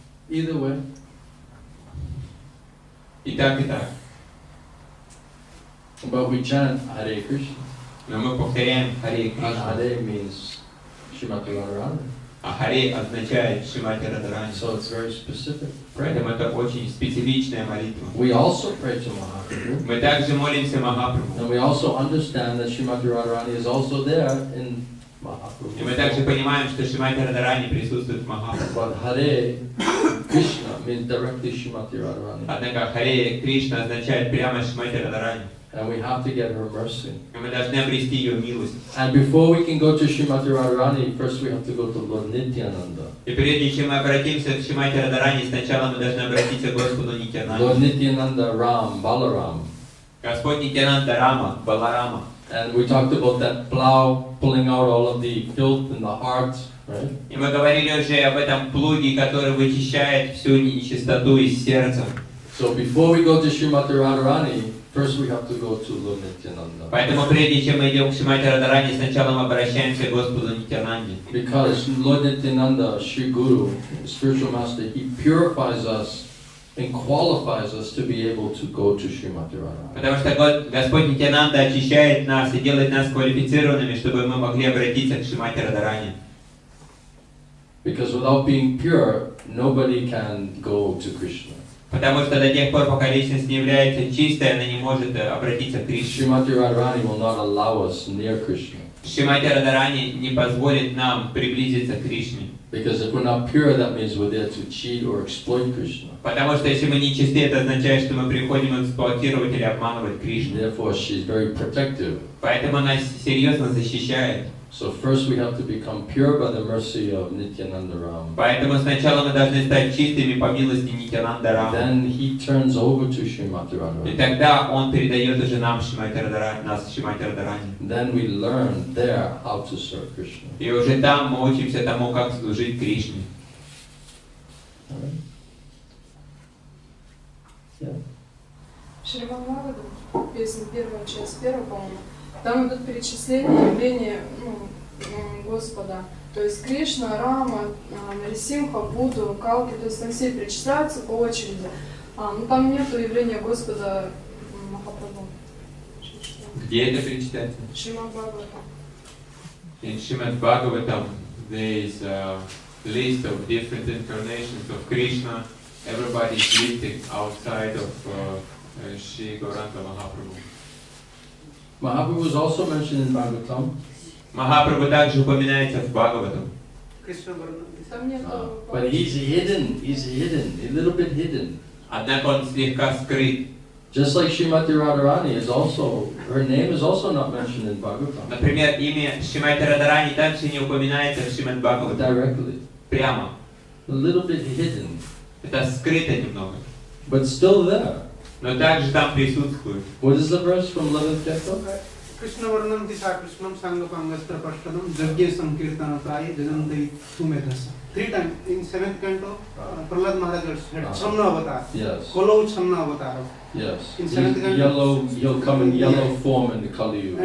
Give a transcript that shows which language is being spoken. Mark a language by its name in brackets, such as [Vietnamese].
[English] Either way. [Russian] И так, и так. [English] But we chant Hare Krishna. [Russian] Но мы повторяем Харе [English] And [Russian] Кришна. [English] Hare means Srimati Radharani. [Russian] А Харе означает Шримати Радharani. [English] So it's very specific. [Russian] Поэтому это очень специфичная молитва. [English] We also pray to Mahaprabhu. [Russian] Мы также молимся Махапрабху. [English] And we also understand that Srimati Radharani is also there in [Russian] И мы [English] Mahaprabhu. [Russian] также понимаем, что Шримати Радharani присутствует в Махапрабху. [English] But Hare Krishna means directly Srimati Radharani. [Russian] Однако Харе Кришна означает прямо Шримати Радharani. [English] And we have to get her mercy. [Russian] И мы должны обрести ее милость. [English] And before we can go to Srimati Radharani, first we have to go to Lord Nityananda. [Russian] И прежде чем мы обратимся к Шримати Радharani, сначала мы должны обратиться к Господу Нитьянанде. [English] Lord Nityananda Ram, Balaram. [Russian] Господь Нитьянанда Рама, Баларама. [English] And we talked about that plow pulling out all of the filth in the heart, right? [Russian] И мы говорили уже об этом плуге, который вычищает всю нечистоту из сердца. [English] So before we go to Srimati Radharani, first we have to go to Lord Nityananda. [Russian] Поэтому прежде чем мы идем к Шримати Радхарани, сначала мы обращаемся к Господу Нитьянанде. [English] Because Lord Nityananda, Sri Guru, spiritual master, he purifies us and qualifies us to be able to go to Srimati Radharani. [Russian] Потому что Господь Нитьянанда очищает нас и делает нас квалифицированными, чтобы мы могли обратиться к Шримати Радхарани. [English] Because without being pure, nobody can go to Krishna. [Russian] Потому что до тех пор, пока личность не является чистой, она не может обратиться к Кришне. [English] Srimati Radharani will not allow us near Krishna. [Russian] Шримати Радхарани не позволит нам приблизиться к Кришне. [English] Because if we're not pure, that means we're there to cheat or exploit Krishna. [Russian] Потому что если мы не чисты, это означает, что мы приходим эксплуатировать или обманывать Кришну. [English] Therefore, she's very protective. [Russian] Поэтому она серьезно защищает. [English] So first we have to become pure by the mercy of Nityananda Ram. [Russian] Поэтому сначала мы должны стать чистыми по милости Нитьянанда Рама. [English] Then he turns over to Srimati [Russian] И [English] Radharani. [Russian] тогда он передает уже нам Шримати Радхарани, нас Шримати Радхарани. [English] Then we learn there how to serve Krishna. [Russian] И уже там мы учимся тому, как служить Кришне. [English] Alright? Yeah. [Russian] Шримад Бхагаватам, песня первая, часть первая, по-моему, там идут перечисления явления Господа. То есть Кришна, Рама, Нарисимха, Будду, Калки, то есть там все перечисляются по очереди. Но там нету явления Господа Махапрабху. Где это перечитается? Шримад Бхагаватам. [English] In Srimad Bhagavatam, there is a list of different incarnations of Krishna. Everybody is listed outside of Shri Gauranga Mahaprabhu. Mahaprabhu is also mentioned in Bhagavatam. [Russian] Махапрабху также упоминается в Бхагаватам. Там нету... [English] But he's hidden, a little bit hidden. [Russian] Однако он слегка скрыт. [English] Just like Srimati Radharani is also, her name is also not mentioned in Bhagavatam. [Russian] Например, имя Шримати Радхарани также не упоминается в Шримад Бхагаватам. [English] Directly. [Russian] Прямо. [English] A little bit hidden. [Russian] Это скрыто немного. [English] But still there. [Russian] Но также там присутствует. [English] What is the verse from 11th chapter? [Sanskrit] Krishna varnam disa krishnam sangapangastra pashtanam jagya sankirtanataye jajantai sumedhasa. [English] 3 times in 7th canto, Prahlad Maharaj had Chamna avatar. Yes. Kolo Chamna avatar. Yes. In 7th canto, Yellow, he'll come in yellow form in the Kali Yuga.